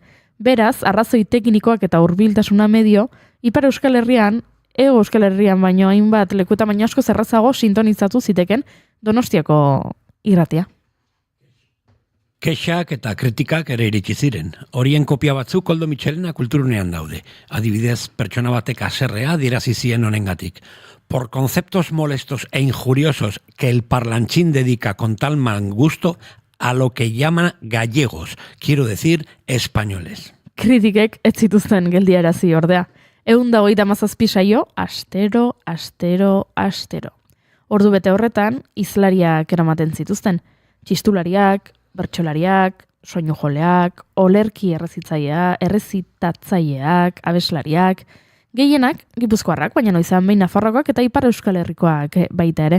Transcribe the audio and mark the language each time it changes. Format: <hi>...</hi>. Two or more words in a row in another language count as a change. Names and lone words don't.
<eu>Beraz, arrazoi teknikoak eta hurbiltasuna medio, Ipar Euskal Herrian, Hego Euskal Herrian baino hainbat lekuetan baino asko zerrazago sintonizatu ziteken Donostiako irratia. Kexak eta kritikak ere iritsi ziren. Horien kopia batzuk Koldo Mitxelena kulturunean daude. Adibidez, pertsona batek haserrea adierazi zien honengatik.</eu> <es>Por conceptos molestos e injuriosos que el parlanchín dedica con tal mal gusto a lo que llaman gallegos, quiero decir, españoles.</es> <eu>Kritikek ez zituzten geldiarazi ordea. 127 saio, astero. Ordu bete horretan, hizlariak eramaten zituzten. Txistulariak, bertsolariak, soinujoleak, olerki errezitatzaileak, abeslariak, gehienak Gipuzkoarrak, baina noizan behin Nafarroakoak eta Ipar Euskal Herrikoak baita ere.</eu>